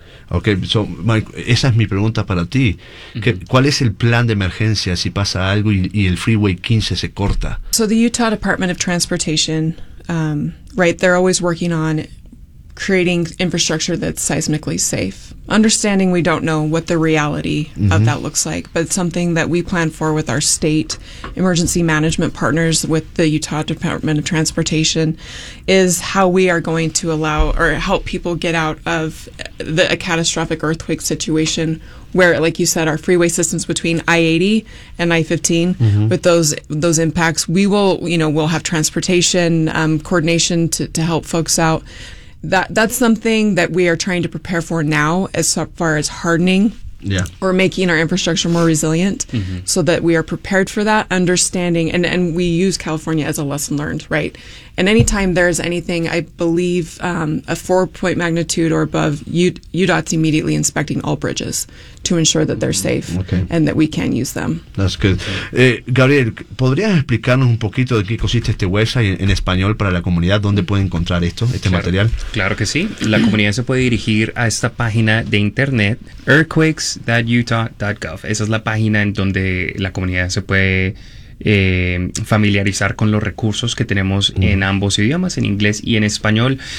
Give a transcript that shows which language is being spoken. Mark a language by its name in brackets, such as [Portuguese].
[English] Okay, so [Spanish] Mike, esa es mi pregunta para ti. Mm-hmm. ¿Cuál es el plan de emergencia si pasa algo y el freeway 15 se corta? [English] So the Utah Department of Transportation, they're always working on creating infrastructure that's seismically safe. Understanding we don't know what the reality mm-hmm. of that looks like, but it's something that we plan for with our state emergency management partners, with the Utah Department of Transportation, is how we are going to allow or help people get out of a catastrophic earthquake situation where, like you said, our freeway systems between I-80 and I-15, mm-hmm. with those impacts, we will, you know, we'll have transportation coordination to help folks out. That's something that we are trying to prepare for now as far as hardening or making our infrastructure more resilient mm-hmm. so that we are prepared for that, understanding, and we use California as a lesson learned, right? And anytime there's anything, I believe a 4-point magnitude or above, UDOT's immediately inspecting all bridges to ensure that they're safe and that we can use them. That's good. [Spanish] Gabriel, ¿podrías explicarnos un poquito de qué consiste este website en español para la comunidad? ¿Dónde puede encontrar material? Claro que sí. La comunidad se puede dirigir a esta página de internet, earthquakes.utah.gov. Esa es la página en donde la comunidad se puede familiarizar con los recursos que tenemos en ambos idiomas, en inglés y en español.